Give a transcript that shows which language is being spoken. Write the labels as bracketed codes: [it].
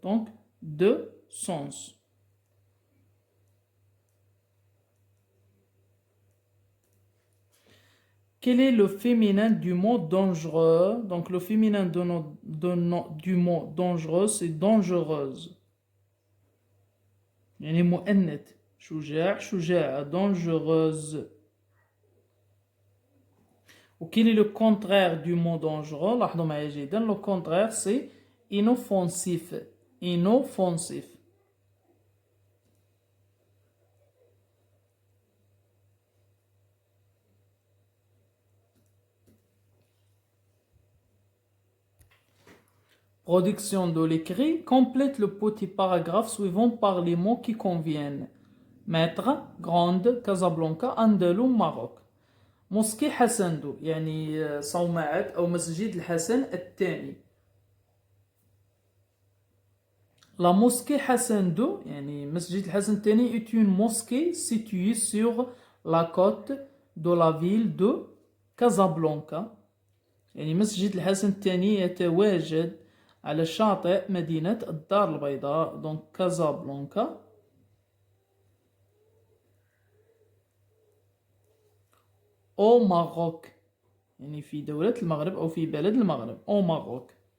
[fr] Donc deux sens. Quel est le féminin du mot dangereux? Donc le féminin du mot dangereux, c'est dangereuse. [ar] يعني مؤنث. شجاع شجاعة dangereuse. [fr] Ou quel est le contraire du mot dangereux? [ar] لاحظوا معايا جيدا. [fr] Le contraire c'est inoffensif. Inoffensif. Production de l'écrit. Complète le petit paragraphe suivant par les mots qui conviennent. Maître, grande, Casablanca, Andalou, Maroc. [ar] موسكي حسندو يعني صومعة أو مسجد الحسن الثاني. [fr] La mosquée Hassando, [ar] يعني مسجد الحسن الثاني, [fr] est une mosquée située sur la côte de la ville de Casablanca. [ar] يعني مسجد الحسن الثاني يتواجد على شاطئ مدينة الدار البيضاء دونك كازابلانكا. [fr] au Maroc [ar] يعني في دولة المغرب أو في بلد المغرب au Maroc.